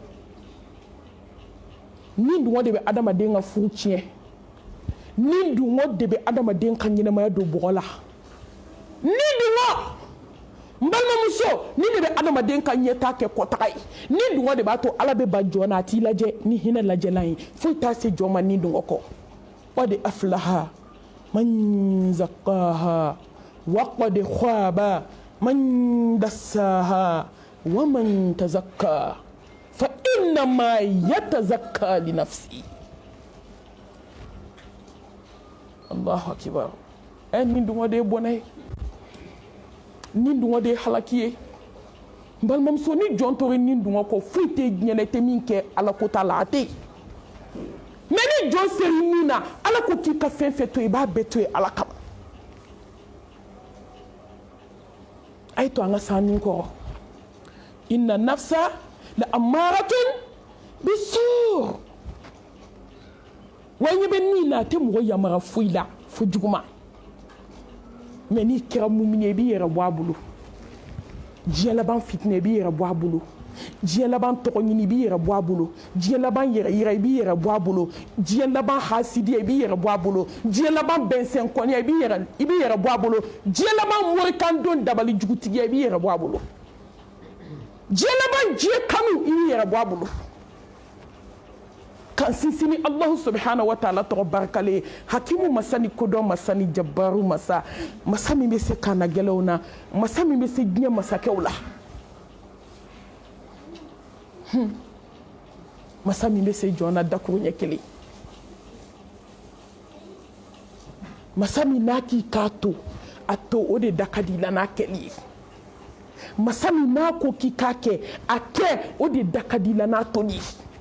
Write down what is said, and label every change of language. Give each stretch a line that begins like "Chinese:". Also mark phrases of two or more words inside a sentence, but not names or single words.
Bambara: de bɛ adamaden ka furu tiɲɛ ni dungɔ de bɛ adamaden ka ɲɛnamaya don bɔgɔ la ni dungɔ n balimamuso balimamuso ni de bɛ adamaden ka ɲɛta kɛ kɔtaga ye ni dungɔ de b'a to ala bɛ ba jɔn na a t'i lajɛ ni hinɛ lajɛlan ye foyi t'a se jɔn ma ni dungɔ kɔ
Arabic: قد أفلح من زكاها وقد خاب من دساها ومن تزكى فإنما يتزكى لنفسه. الله أكبر.
Bambara: Ni dungɔ de ye bɔnɛ ye ni dungɔ de ye halaki ye balimamuso ni jɔn tora ni dungɔ kɔ foyi tɛ diɲɛ na i tɛ min kɛ ala ko t'a la a tɛ yen mais ni jɔn seri min na ala ko k'i ka fɛn fɛn to yen i b'a bɛɛ to yen ala kama a ye to an ka san nin kɔrɔ
Arabic: إن النفس لأمارة بالسوء
Bambara: wa ɲɛ bɛ min na a tɛ mɔgɔ yamaruya foyi la fo juguman mais n'i kɛra mumini ye i b'i yɛrɛ bɔ a bolo diɲɛ laban fitinɛ i b'i yɛrɛ bɔ a bolo diɲɛ laban tɔgɔ ɲini i b'i yɛrɛ bɔ a bolo diɲɛ laban yɛrɛ yira i b'i yɛrɛ bɔ a bolo diɲɛ laban hasidiya i b'i yɛrɛ bɔ a bolo diɲɛ laban bɛnsɛnkɔniya i b'i yɛrɛ bɔ a bolo diɲɛ laban morikandon dabali jugutigiya i b'i yɛrɛ bɔ a bolo diɲɛ laban diɲɛ kanu i b'i yɛrɛ bɔ a bolo kan sinsini
Arabic: الله سبحانه وتعالى
Bambara: tɔgɔ barikale hakimu masa ni kodɔn masa ni jabaru masa masa min bɛ se kana gɛlɛnw na masa min bɛ se diɲɛ masakɛw la masa min bɛ se jɔn na dakuru ɲɛ kelen masa min n'a k'i k'a to a to o de da ka di la n'a kɛli ye masa min n'a ko k'i k'a kɛ a kɛ o de da ka di la n'a toli ye